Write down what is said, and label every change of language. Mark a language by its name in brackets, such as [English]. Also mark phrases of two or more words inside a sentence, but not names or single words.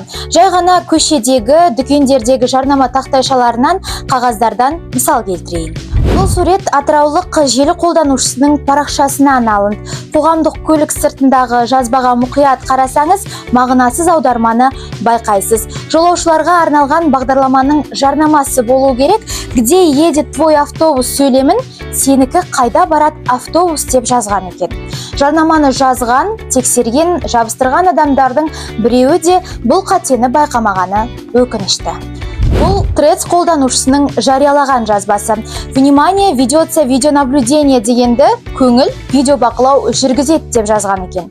[Kazakh] Жай ғана көшедегі, дүкендердегі жарнама тақтайшаларынан, қағаздардан мысал келтірейін. Бұл сурет атыраулық желі қолданушысының парақшасынан алынды. Қоғамдық көлік сыртындағы жазбаға мұқият қарасаңыз, мағынасыз аударманы байқайсыз. Жолаушыларға арналған бағдарламаның жарнамасы болу керек. [Russian] Где едет твой автобус [Kazakh] сөйлемін, сенікі қайда барат автобус деп жазған екен. Жарнаманы жазған, тексерген, жабыстырған адамдардың біреуі де бұл қатені байқамағаны өкінішті. Бұл Threads қолданушысының жариялаған жазбасы. [Russian] Внимание, ведется видеонаблюдение [Kazakh] дегенді көңіл видеобақылау жүргізеді деп жазған екен.